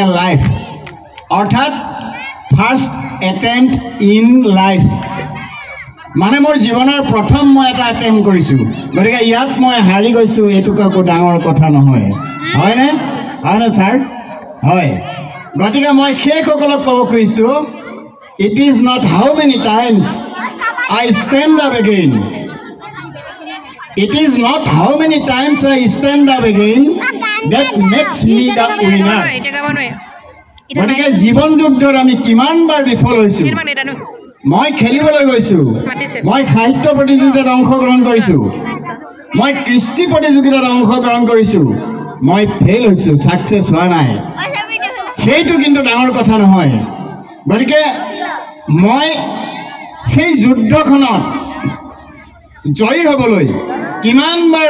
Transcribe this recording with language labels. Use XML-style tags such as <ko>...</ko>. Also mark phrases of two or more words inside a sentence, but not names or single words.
<as>লাইফ অৰ্থাৎ</as> <en>first attempt in life</en> <as>মানে মোৰ জীৱনৰ প্ৰথম মই এটা এটেম্প কৰিছোঁ গতিকে ইয়াত মই হাৰি গৈছোঁ এইটো একো ডাঙৰ কথা নহয় হয়নে ছাৰ হয় গতিকে মই সেইসকলক ক'ব খুজিছোঁ</as> <en>it is not how many times I stand up again it is not how many times I stand up again that makes me the winner</en> <as>গতিকে জীৱন যুদ্ধত আমি কিমানবাৰ বিফল হৈছোঁ মই খেলিবলৈ গৈছোঁ মই সাহিত্য প্ৰতিযোগিতাত অংশগ্ৰহণ কৰিছোঁ মই কৃষ্টি প্ৰতিযোগিতাত অংশগ্ৰহণ কৰিছোঁ মই ফেইল হৈছোঁ ছাকচেছ হোৱা নাই সেইটো কিন্তু ডাঙৰ কথা নহয় গতিকে মই সেই যুদ্ধখনত জয়ী হ'বলৈ কিমানবাৰ</as>